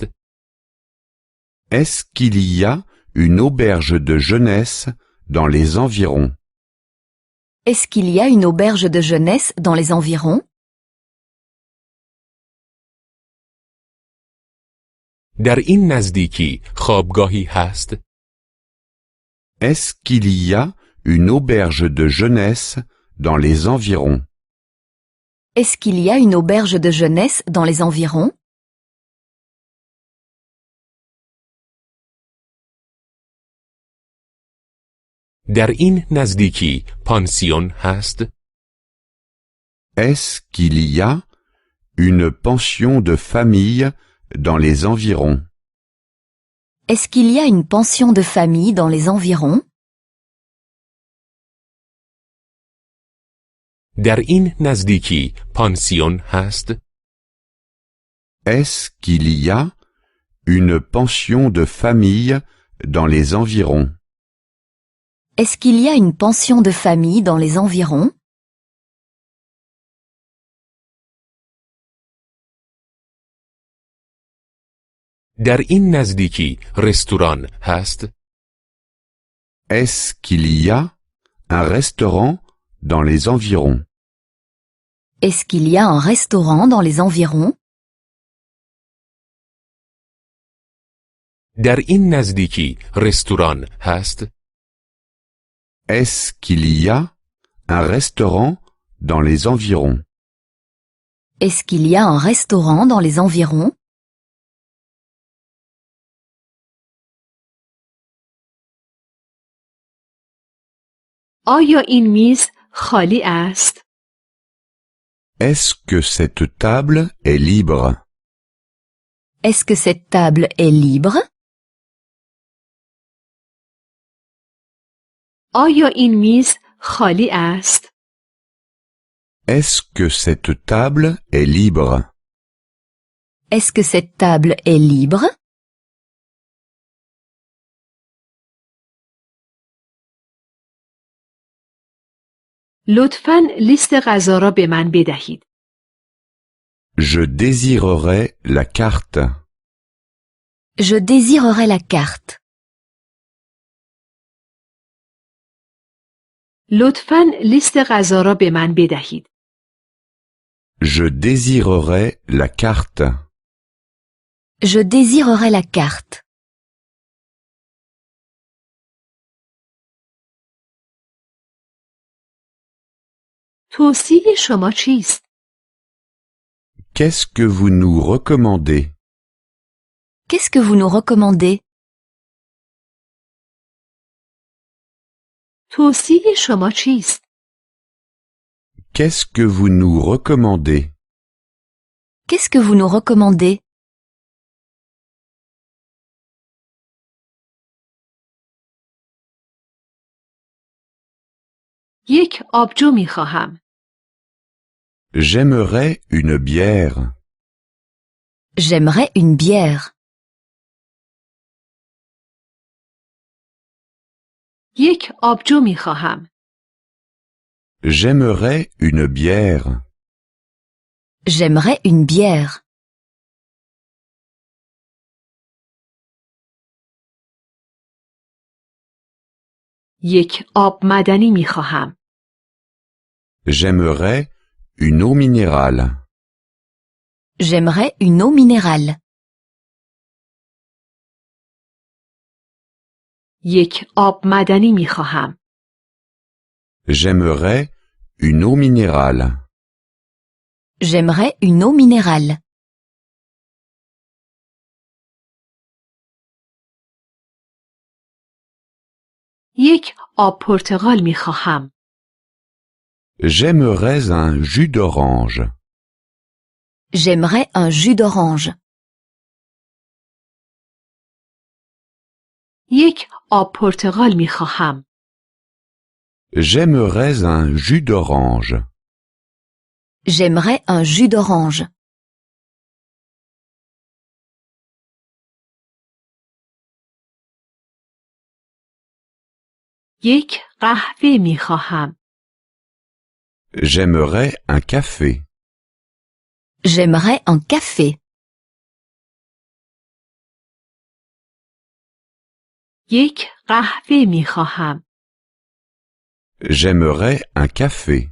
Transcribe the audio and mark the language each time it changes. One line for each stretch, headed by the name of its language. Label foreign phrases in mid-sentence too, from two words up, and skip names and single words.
French: Est-ce qu'il y a une auberge de jeunesse dans les environs? Est-ce qu'il y a une auberge de jeunesse dans les environs?
Persian: در این نزدیکی خوابگاهی هست؟
French: Est-ce qu'il y a une auberge de jeunesse dans les environs? Est-ce qu'il y a une auberge de jeunesse dans les environs?
Persian: در این نزدیکی پانسیون هست؟
French: Est-ce qu'il y a une pension de famille dans les environs? Est-ce qu'il y a une pension de famille dans les environs?
Persian: در این نزدیکی پانسیون هست؟
French: Est-ce qu'il y a une pension de famille dans les environs? Est-ce qu'il y a une pension de famille dans les environs?
Persian: در این نزدیکی رستوران هست؟
French: Est-ce qu'il y a un restaurant dans les environs? Est-ce qu'il y a un restaurant dans les environs?
Persian: در این نزدیکی رستوران هست؟
French: Est-ce qu'il y a un restaurant dans les environs? Est-ce qu'il y a un restaurant dans les environs?
Persian: آیا این میز خالی است؟
French: Est-ce que cette table est libre? Est-ce que cette table est libre?
Persian: آیا این میز خالی است؟
French: Est-ce que cette table est libre? Est-ce que cette table est libre?
Persian: لطفاً لیست غذا را به من بدهید.
French: Je désirerais la carte. Je désirerais la carte.
Persian: لطفاً لیست غذا را به من بدهید.
French: Je désirerais la carte. Je désirerais la carte.
Persian: توصیه شما چیست؟
French: Qu'est-ce que vous nous recommandez? Qu'est-ce que vous nous recommandez?
Persian: توصیه شما چیست؟
French: Qu'est-ce que vous nous recommandez? Qu'est-ce que vous nous recommandez?
Persian: یک آبجو می خواهم.
French: J'aimerais une bière. J'aimerais une bière.
Persian: یک آبجو می خواهم.
French: J'aimerais une bière. J'aimerais une bière.
Persian: یک آب معدنی می خواهم.
French: J'aimerais une eau minérale. J'aimerais une eau minérale.
Persian: یک آب معدنی می خواهم.
French: J'aimerais une eau minérale. J'aimerais une eau minérale.
Persian: یک آب پرتقال می خواهم.
French: J'aimerais un jus d'orange. J'aimerais un jus d'orange.
Persian: یک آب پرتقال می خواهم.
French: J'aimerais un jus d'orange. J'aimerais un jus d'orange.
Persian: یک قهوه می خواهم.
French: J'aimerais un café. J'aimerais un café.
Persian: یک قهوه می خواهم.
French: J'aimerais un café.